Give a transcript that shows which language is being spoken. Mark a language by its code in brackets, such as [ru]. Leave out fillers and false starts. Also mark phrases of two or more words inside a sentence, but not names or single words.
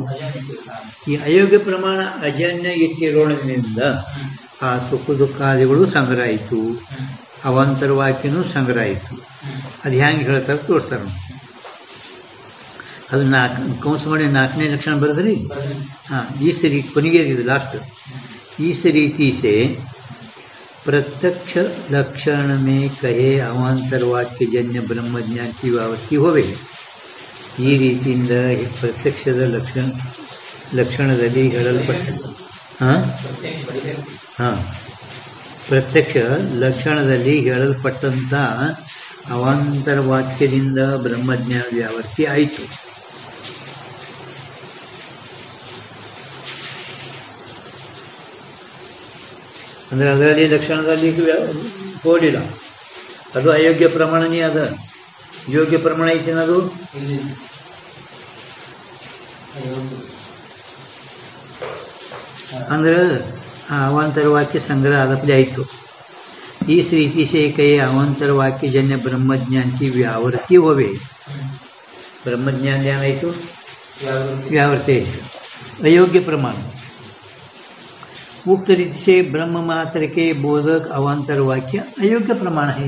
[kn] ಈ ಅಯೋಗ್ಯ ಪ್ರಮಾಣ ಅಜನ್ಯ ಇಟ್ಟಿರೋದ್ರಿಂದ ಆ ಸುಖ ದುಃಖಾದಿಗಳು ಸಂಗ್ರಹ ಆಯಿತು, ಅವಾಂತರ ವಾಕ್ಯನೂ ಸಂಗ್ರಹ ಆಯಿತು. ಅದು ಹೆಂಗೆ ಹೇಳ್ತಾರೆ ತೋರಿಸ್ತಾರೆ ನಾವು. ಅದು ಕೌಂಸ್ ಮಾಡಿ 4ನೇ ಲಕ್ಷಣ ಬರೆದ್ರಿ. ಹಾಂ, ಈ ಸರಿ ಕೊನೆಗೆ ಇದು ಲಾಸ್ಟ್. [hi] इस रीति से प्रत्यक्ष लक्षण में कहे अवांतर वाक्य जन्य ब्रह्मज्ञान की व्यावृत्ति होवे. [kn] ಈ ರೀತಿಯಿಂದ ಪ್ರತ್ಯಕ್ಷದ ಲಕ್ಷಣದಲ್ಲಿ ಹೇಳಲ್ಪಟ್ಟ ಪ್ರತ್ಯಕ್ಷ ಲಕ್ಷಣದಲ್ಲಿ ಹೇಳಲ್ಪಟ್ಟಂಥ ಅವಾಂತರ ವಾಕ್ಯದಿಂದ ಬ್ರಹ್ಮಜ್ಞಾನ ವ್ಯಾವೃತ್ತಿ ಆಯಿತು. ಅಂದರೆ ಅದರಲ್ಲಿ ಲಕ್ಷಣದಲ್ಲಿ ಹೋಲಿಲ್ಲ, ಅದು ಅಯೋಗ್ಯ ಪ್ರಮಾಣನೇ ಅದ. ಯೋಗ್ಯ ಪ್ರಮಾಣ ಐತೇನದು ಅಂದ್ರೆ ಆ ಅವಾಂತರ ವಾಕ್ಯ ಸಂಗ್ರಹ ಆದಪ್ಲೆ ಆಯಿತು. [hi] इस रीति से कई अवांतर वाक्य जन्य ब्रह्मज्ञान की व्यावृत्ति होवे. [kn] ब्रह्मज्ञान ಏನಾಯಿತು? व्यावृत्ति आಯಿತು. [hi] अयोग्य प्रमाण उक्त रीति से ब्रह्म मात्र के बोधक अवांतर वाक्य अयोग्य प्रमाण है.